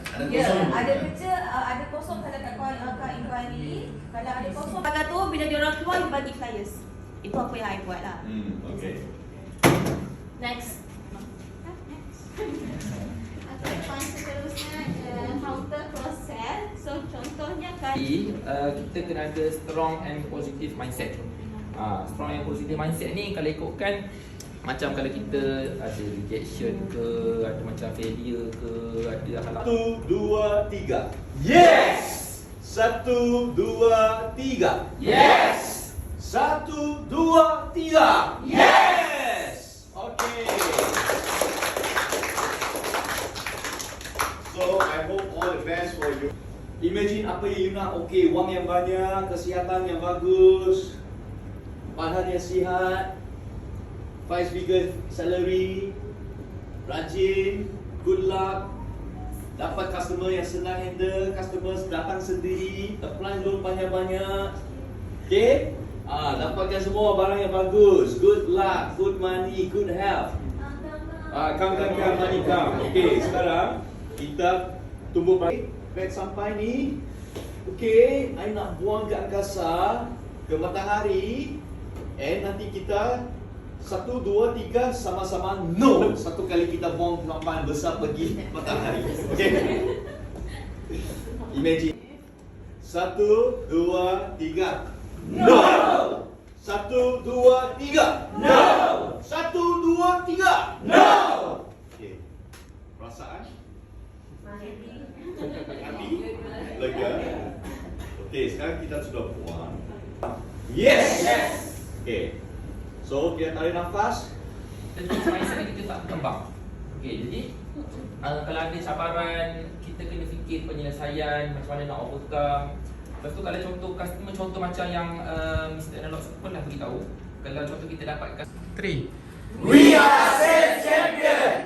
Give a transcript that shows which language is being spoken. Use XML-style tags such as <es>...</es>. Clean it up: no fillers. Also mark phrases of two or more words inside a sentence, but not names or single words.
<ms>Ada kerja, ada kosong kalau kat inquiry, kalau ada kosong pada tu bila dia orang keluar you bagi flyers. Itu apa yang I buat lah. Okay. Next. Okay, point seterusnya</ms> <en>counter cross sell.</en> <ms>So contohnya kan kita kena ada</ms> <en>strong and positive mindset. Strong and positive mindset</en> <ms>ni kalau ikutkan macam kalau kita ada rejection ke, ada macam failure ke, ada hal 1, 2, 3. Yes! 1, 2, 3. Yes! 1, 2, 3.</ms> <en>Yes! Okay. So I hope all the best for you.</en> <ms>Imagine apa yang you nak. Okay, wang yang banyak, kesihatan yang bagus, badan yang sihat, 5</ms> <en>figure salary,</en> <ms>rajin,</ms> <en>good luck,</en> <ms>dapat customer yang senang handle, customer datang sendiri,</ms> <en>apply loan</en> <ms>banyak-banyak. Okay? Dapatkan semua barang yang bagus,</ms> <en>good luck, good money, good health. Come, money come.</en> <ms>Okay, sekarang kita tunggu beg sampai ni. Okay, I nak buang ke angkasa, ke matahari, and nanti kita 1, 2, 3 sama-sama no. Satu kali kita buang sampai besar pergi matahari.</ms> <en>Okay. Imagine. 1, 2, 3. No. 1, 2, 3. No. 1, 2, 3. No. Okay.</en> <ms>Perasaan? Happy? Lega? Okay, sekarang kita sudah buang.</ms> <en>Yes. Okay. So,</en> <ms>kita tarik nafas. Jadi mindset kita tak berkembang. Okay, jadi kalau ada cabaran, kita kena fikir penyelesaian, macam mana nak overcome. Lepas tu kalau contoh customer, contoh macam yang Mr. Analog pernah beritahu, kalau contoh kita dapatkan 3.</ms> <en>We are sales champion.</en>